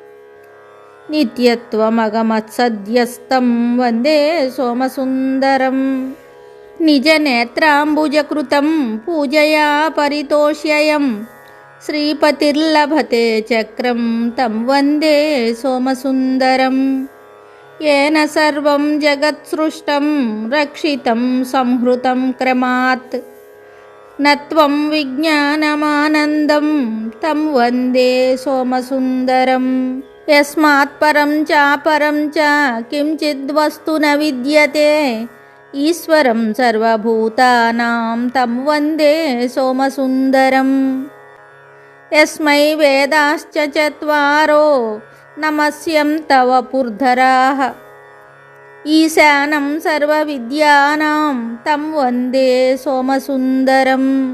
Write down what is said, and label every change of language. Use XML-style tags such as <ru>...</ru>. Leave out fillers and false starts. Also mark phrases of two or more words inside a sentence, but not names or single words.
<sa>నిత్యత్వమగమత్సద్యస్తం వందే సోమసుందరం నిజనేత్రాంబుజకృతం పూజయా పరితోష్యయం శ్రీపతిర్లభతే చక్రం తం వందే సోమసుందరం येन सर्वं जगत्सृष्टं रक्षितं संहृतं क्रमात् नत्वं विज्ञानमानन्दं तं वन्दे सोमसुन्दरं यस्मात् परं चापरं च किञ्चिद्वस्तु न विद्यते ईश्वरं सर्वभूतानां तं वन्दे सोमसुन्दरं यस्मै वेदाश्च चत्वारो नमस्यं तव पुर्धराः ईशानं सर्वविद्यानां तं वन्दे सोमसुन्दरं</sa>